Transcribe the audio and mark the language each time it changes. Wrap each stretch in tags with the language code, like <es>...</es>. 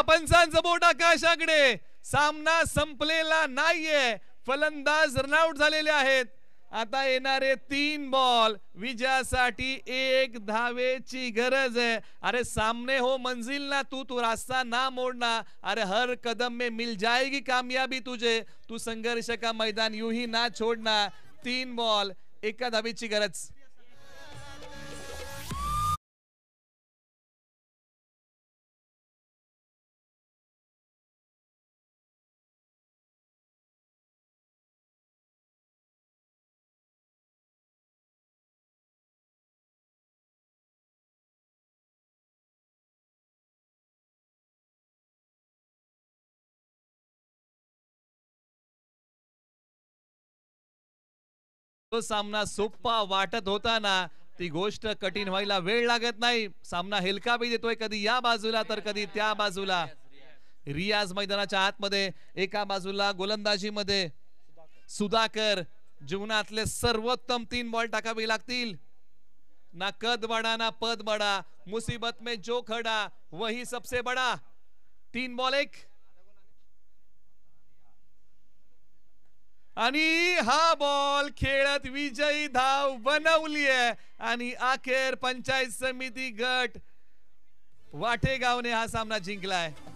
<mr>पंचांचं बोट आकाशाकडे. सामना संपलेला नाहीये. फलंदाज रनआउट झालेले आहेत. आता येणारे 3 बॉल विजयासाठी 1 धावेची गरज है.</mr> <hi>अरे सामने हो मंजिल ना, तू रास्ता ना मोड़ना. अरे हर कदम में मिल जाएगी कामयाबी तुझे. तू संघर्ष का मैदान यूं ही ना छोड़ना.</hi> <mr>3 बॉल 1 धावेची गरज. तो सामना सोपा वाटत होता ना, ती गोष्ट कठीण व्हायला वेळ लागत नाही. सामना हेलका भी देतोय, कधी या बाजूला तर कधी त्या बाजूला. रियाज मैदानाच्या आतमध्ये, एका बाजूला गोलंदाजी मध्ये सुधाकर. जीवनातले सर्वोत्तम 3 बॉल टाकावे लागतील.</mr> <hi>ना कद बड़ा ना पद बड़ा, मुसीबत में जो खड़ा वही सबसे बड़ा.</hi> <mr>3 बॉल 1. आणि हा बॉल खेळत विजयी धाव बनवली आहे. आणि अखेर पंचायत समिती गट वाटेगावने हा सामना जिंकलाय.</mr>